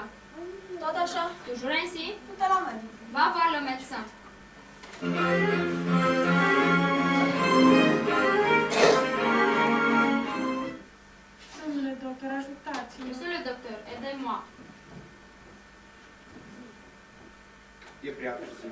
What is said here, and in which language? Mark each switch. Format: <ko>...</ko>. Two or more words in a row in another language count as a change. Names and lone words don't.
<ro>Tot așa?</ro> <fr>Toujours ainsi?</fr> <ro>Du-te la medic.</ro> <fr>Va voir le médecin.</fr> <ro>Domnule doctor, ajutați-mă!</ro> <fr>Monsieur le docteur, aidez-moi.</fr> <ro>E prea târziu.</ro>